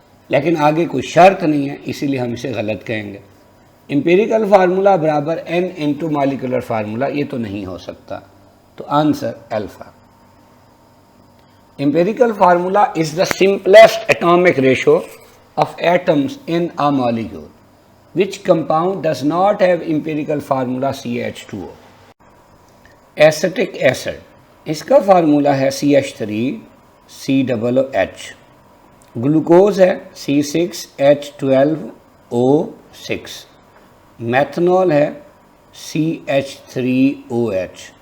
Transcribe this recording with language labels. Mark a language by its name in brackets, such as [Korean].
[Urdu] لیکن آگے کوئی شرط نہیں ہے, اسی لیے ہم اسے غلط کہیں گے. امپیریکل فارمولا برابر n انٹو مالیکولر فارمولا, یہ تو نہیں ہو سکتا. تو answer alpha. [English] Empirical formula is the simplest atomic ratio of atoms in a molecule. Which compound does not have empirical formula CH2O. [Urdu] Ascetic acid, اس کا فارمولا ہے CH3COOH. Glucose ہے C6H12O6. Methanol ہے CH3OH.